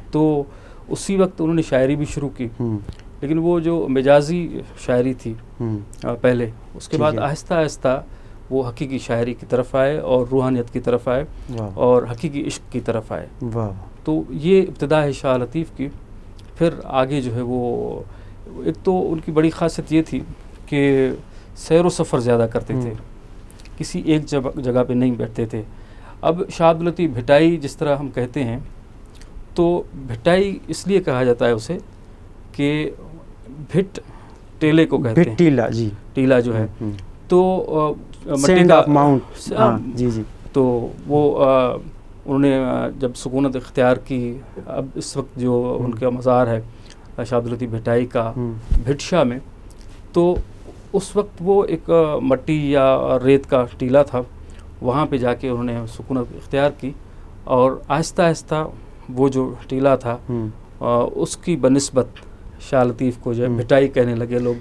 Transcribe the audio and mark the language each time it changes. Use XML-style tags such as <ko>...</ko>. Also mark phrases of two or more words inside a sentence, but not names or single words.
<ur>تو اسی وقت انہوں نے شاعری بھی شروع کی، لیکن وہ جو مجازی شاعری تھی پہلے، اس کے بعد آہستہ آہستہ وہ حقیقی شاعری کی طرف آئے اور روحانیت کی طرف آئے اور حقیقی عشق کی طرف آئے. تو یہ ابتدا ہے شاہ لطیف کی۔ پھر آگے جو ہے وہ، ایک تو ان کی بڑی خاصیت یہ تھی کہ سیر و سفر زیادہ کرتے تھے، کسی ایک جگہ پہ نہیں بیٹھتے تھے. اب شاہ عبداللطیف بھٹائی جس طرح ہم کہتے ہیں، تو بھٹائی اس لیے کہا جاتا ہے اسے کہ بھٹ ٹیلے کو کہتے ہیں, ٹیلا جی, ٹیلا جو ہے، تو مٹی کا ماؤنٹ، جی جی. تو وہ انہوں نے جب سکونت اختیار کی، اب اس وقت جو ان کا مزار ہے شاہ عبداللطیف بھٹائی کا بھٹ شاہ میں، تو اس وقت وہ ایک مٹی یا ریت کا ٹیلا تھا، وہاں پہ جا کے انہوں نے سکونت اختیار کی، اور آہستہ آہستہ وہ جو ٹیلا تھا اس کی بنسبت شاہ لطیف کو جو ہے بھٹائی کہنے لگے لوگ.</ur>